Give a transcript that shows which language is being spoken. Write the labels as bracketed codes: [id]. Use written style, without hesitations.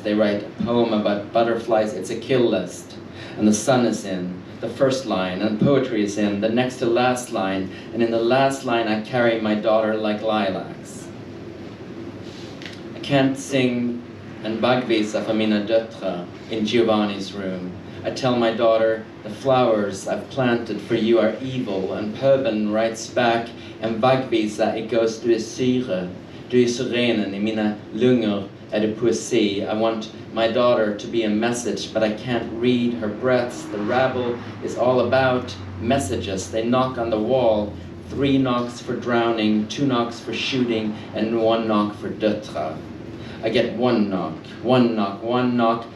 [en] They write a poem about butterflies. It's a kill list. And the sun is in the first line, and poetry is in the next to last line, and in the last line I carry my daughter like lilacs. I can't sing [sv] en bagvisa för mina döttrar [en] in Giovanni's room. I tell my daughter, the flowers I've planted for you are evil, and Pöben writes back, [sv] en bagvisa, [en] it goes to a syre. [sv] Du är syrenen i mina lungor, är det poesi. [en] I want my daughter to be a message, but I can't read her breaths. The rabble is all about messages. They knock on the wall. 3 knocks for drowning, 2 knocks for shooting, and 1 knock for döttrar. I get 1 knock, 1 knock, 1 knock.